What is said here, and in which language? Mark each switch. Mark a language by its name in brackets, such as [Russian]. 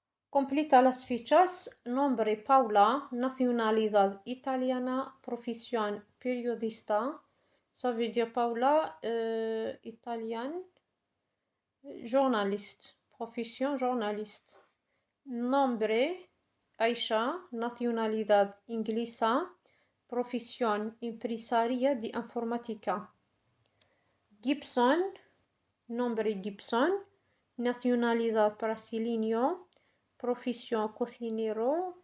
[Spanish] Completa las fichas. Nombre Paula, nacionalidad italiana, profesión periodista. [French] Ça veut dire Paula, italienne, journaliste, profession journaliste. [Spanish] Nombre Aisha, nacionalidad inglesa, profesión empresaria de informática. Gibson, nombre Gibson, nacionalidad brasileño, profesión cocinero.